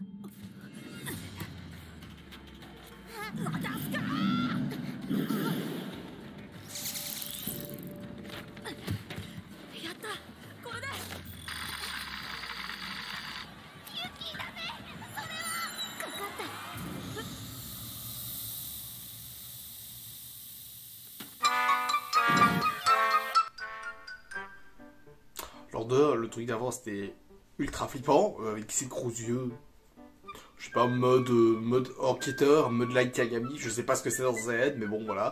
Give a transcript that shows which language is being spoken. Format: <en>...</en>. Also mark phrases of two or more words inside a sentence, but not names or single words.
<ja>渡すか。やった、これで。ユキダメ、それは。かかった。</ja> <fr>Alors de le truc d'avant c'était ultra flippant, avec ses gros yeux. Je sais pas, mode enquêteur, mode Light Yagami, je sais pas ce que c'est dans Z, mais bon voilà.</fr>